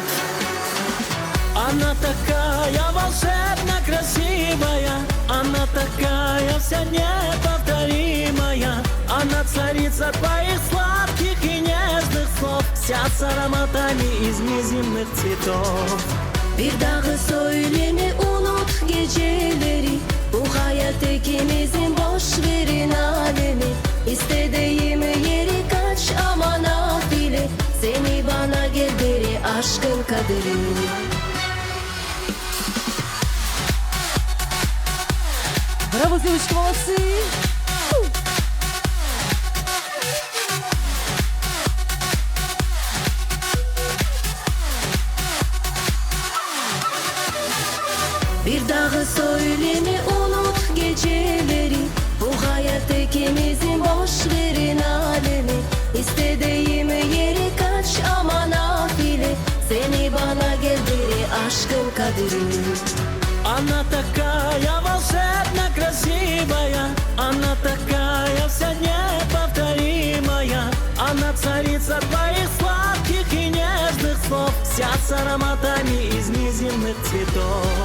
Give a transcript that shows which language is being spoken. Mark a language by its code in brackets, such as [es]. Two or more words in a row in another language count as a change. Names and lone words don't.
[ru] Она такая волшебно красивая, она такая вся неповторимая. Она царица твоих сладких и нежных слов, вся с ароматами из неземных цветов. [tr] Bir daha söyleme unut geceleri, bu hayat ikimizin, boş verin alemi. İstediğim yeri kaç ama nafile, seni bana gel beri aşkın kaderi. [ru] Браво, девочки, молодцы! [tr] Bir daha söyleme unut geceleri, bu hayat ikimizin, boş verin alemi. İstediğim yeri kaç ama nafile, seni bana gel beri aşkın kaderi. [ru] Она такая волшебно красивая, она такая вся неповторимая. Она царица твоих сладких и нежных слов, вся с ароматами из неземных цветов.